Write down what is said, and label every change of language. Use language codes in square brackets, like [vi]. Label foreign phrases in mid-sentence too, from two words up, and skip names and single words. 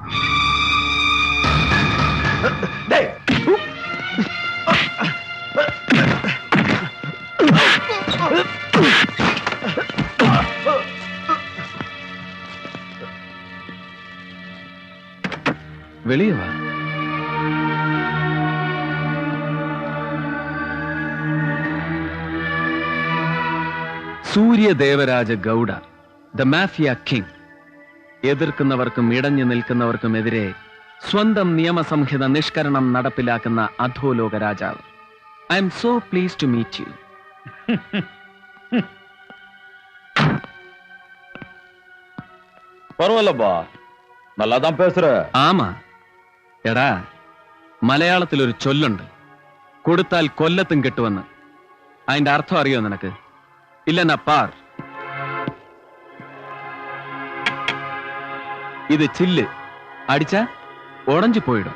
[ta] டேய், வெளியே வா. [ml] സൂര്യ ദേവരാജ ഗൗഡ, [en] The Mafia King. [ml] എതിർക്കുന്നവർക്കും ഇടഞ്ഞു നിൽക്കുന്നവർക്കും എതിരെ സ്വന്തം നിയമസംഹിത നിഷ്കരണം നടപ്പിലാക്കുന്ന അധോലോക രാജാവ്. [en] I am so please to meet you. [ta] பரவாயில்லப்பா, நல்லாதான் பேசுற. [ml] ആമാ എടാ, മലയാളത്തിൽ ഒരു ചൊല്ലുണ്ട്, കൊടുത്താൽ കൊല്ലത്തും കിട്ടുമെന്ന്. അതിന്റെ അർത്ഥം അറിയോ നിനക്ക്? ഇല്ലെന്നാ പാർ. [ta] இது சில்லு, அடிச்ச உடஞ்சு போயிடும்.